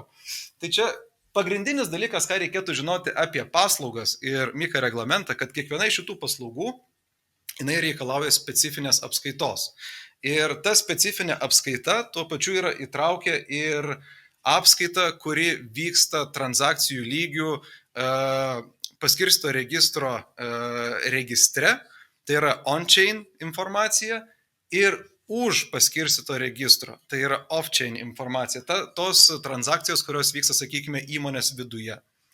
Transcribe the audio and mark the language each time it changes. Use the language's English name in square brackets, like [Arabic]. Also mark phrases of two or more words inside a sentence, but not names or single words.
[Lithuanian] Tai čia pagrindinis dalykas, ką reikėtų žinoti apie paslaugas ir MiCA reglamentą, kad kiekviena iš šitų paslaugų jinai reikalauja specifinės apskaitos. Ir ta specifinė apskaita tuo pačiu yra įtraukia ir apskaita, kuri vyksta transakcijų lygių paskirsto registro registre, tai yra on-chain informacija, ir už paskirsto registro, tai yra off-chain informacija, tos transakcijos, kurios vyksta, sakykime, įmonės viduje.